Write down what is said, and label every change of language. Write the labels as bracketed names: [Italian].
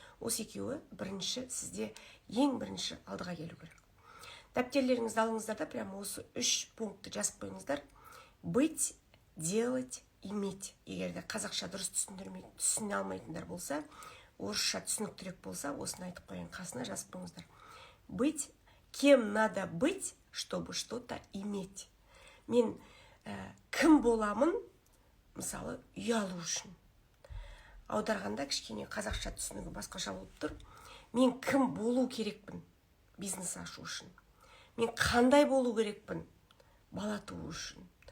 [Kazakh] Осы екеуі бірінші сізде ең бірінші алдыға келу керек. Дәптерлеріңізді алыңыздар да прямо осы 3 пунктты жазып қойыңыздар. [Russian] Быть, делать, иметь. [Kazakh] Егер де қазақша дұрыс түсіне алмайтындар болса, орысша түсініктірек болса, осыны айтып қойын, қасына жазып қойыңыздар. [Russian] Быть, кем надо быть, чтобы что-то иметь. [Kazakh] Мен кім боламын, мысалы, үй алу үшін. Аударғанда кішкене қазақша түсінігі басқаша болып тұр. Мен кім болу керекпін бизнес ашу үшін. Мен қандай болу керекпін бала туу үшін.